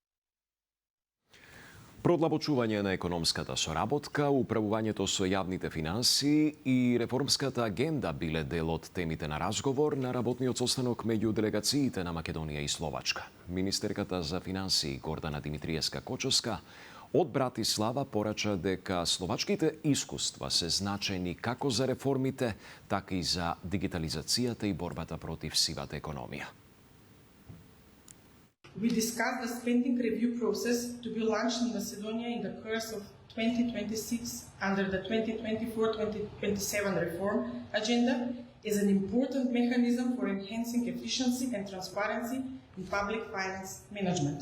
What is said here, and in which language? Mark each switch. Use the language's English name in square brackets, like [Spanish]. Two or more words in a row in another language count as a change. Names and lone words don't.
[Macedonian] Продлабочување на економската соработка, управувањето со јавните финансии и реформската агенда биле дел од темите на разговор на работниот состанок меѓу делегациите на Македонија и Словачка. Министерката за финансии Гордана Димитриевска-Кочовска од Братислава порача дека словачките искуства се значајни како за реформите, така и за дигитализацијата и борбата против сивата економија. [English] We discussed the spending review process to be launched in Macedonia in the course of 2026 under the 2024-2027 reform agenda as an important mechanism for enhancing efficiency and transparency in public finance management.